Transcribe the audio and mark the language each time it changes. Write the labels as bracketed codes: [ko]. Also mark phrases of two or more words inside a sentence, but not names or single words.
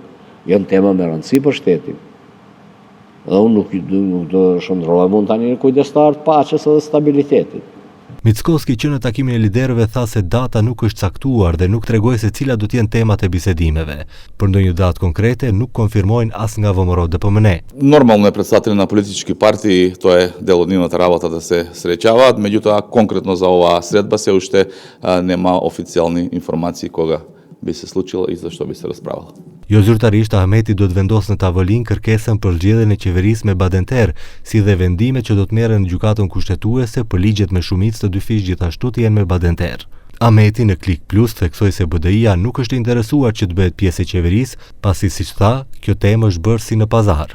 [sq] Janë tema me rëndësi për shtetin. Dhe unë nuk do shndrohem unë tani në kujdestar të paqes dhe stabilitetit. Mickoski që në takimin e liderëve tha se data nuk është caktuar dhe nuk tregoi se cilat do të jenë temat e bisedimeve. Për ndonjë datë konkrete nuk konfirmojnë as nga ВМРО ДПМН. [mk] Нормално је представители на политички партии, то је дело од њихова работа да се среќава, меѓутоа конкретно за оваа средба се уште нема официјални информации кога би се случило и за што би се расправало. [sq] Jo zyrtarisht, Ahmeti do të vendosë në tavolinë kërkesën për zgjedhjen e qeverisë me badenter, si dhe vendime që do të merren në gjykatën kushtetuese për ligjet me shumicë të dy fish gjithashtu të jenë me badenter. Ahmeti në Klik Plus theksoi se BDI-ja nuk është interesuar që të bëhet pjesë e qeverisë, pasi siç tha, kjo temë është bërë si në pazar.